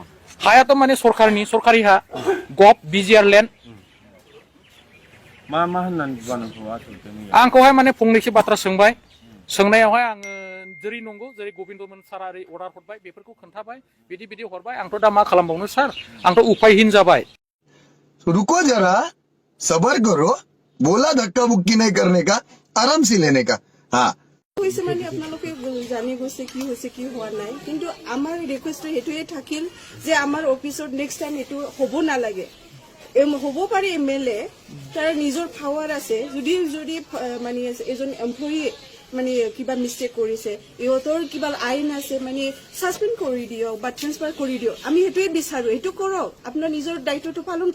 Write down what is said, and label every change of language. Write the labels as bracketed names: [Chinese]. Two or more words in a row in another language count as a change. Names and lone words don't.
[Bodo] हायाथ' माने सरकारि हा गभ बिजिआर लेन्ड मा होननानै बुङा नोंखौ आसलथे? आंखौहाय माने फंनैसो बाथ्रा सोंबाय सोंनायावहाय आङो जेरै नंगौ जेरै गबिन्दमोन सारा ओरै अर्डार हरबाय बेफोरखौ खोन्थाबाय बिदि हरबाय आंथ' दा मा खालामबावनो सार आंथ' उपायहीन जाबाय। [Hindi] रुको जरा सबर करो बोला धक्का मुक्की नहीं करने का आराम से लेने का हाँ [Assamese] হৈছে মানে আপোনালোকে জানি গৈছে কি হৈছে কি হোৱা নাই কিন্তু আমাৰ ৰিকুৱেষ্ট হেতুৱে থাকিল যে আমাৰ অফিসত [English] next time [Assamese] এটো হ'ব নালাগে হ'ব পাৰে এমএলএ তাৰ নিজৰ পাৱাৰ আছে যদি মানে এজন এমপ্লয়ি মানে কিবা মিস্টেক কৰিছে ইহঁতৰ কিবা আইন আছে মানে সাসপেন্ড কৰি দিয়ক বা ট্ৰান্সফাৰ কৰি দিয়ক আমি হেতুৱে বিচাৰো এটো কৰক আপোনাৰ নিজৰ দায়িত্বটো পালন